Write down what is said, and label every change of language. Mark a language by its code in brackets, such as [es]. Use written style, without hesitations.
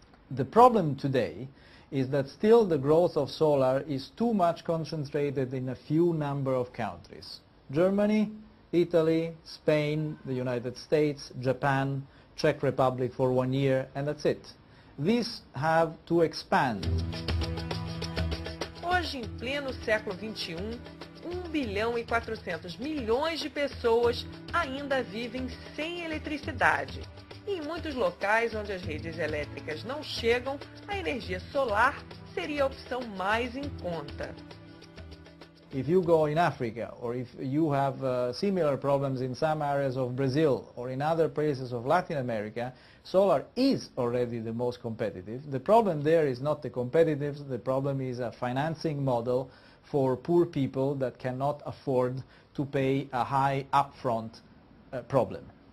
[en] The problem today is that still the growth of solar is too much concentrated in a few number of countries. Germany, Italy, Spain, the United States, Japan, Czech Republic for 1 year, and that's it. These have to expand. [pt] Hoje, em pleno século XXI, 1 bilhão e 400 milhões de pessoas ainda vivem sem eletricidade. E em muitos locais onde as redes elétricas não chegam, a energia solar seria a opção mais em conta. [en] If you go in Africa, or if you have similar problems in some areas of Brazil or in other places of Latin America, solar is already the most competitive. The problem there is not the competitiveness, the problem is a financing model for poor people that cannot afford to pay a high upfront problem.